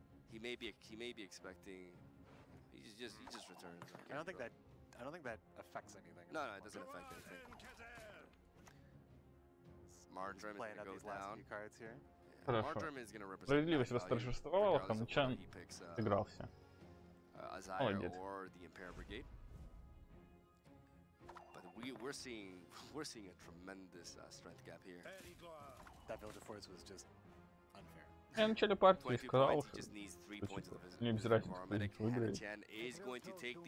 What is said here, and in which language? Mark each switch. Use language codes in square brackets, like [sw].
[en] He may be expecting. He just returns. I don't think that affects anything. No, it doesn't affect anything. Marjoram is gonna go down. Cards here. [ru] Хорошо. Справедливость восторжествовала, Ханчан сыгрался. Молодец. [en] We're seeing a tremendous strength gap here. That Village of Force was just unfair. [ru] Я в начале партии сказал, что не без разницы, кто выиграет.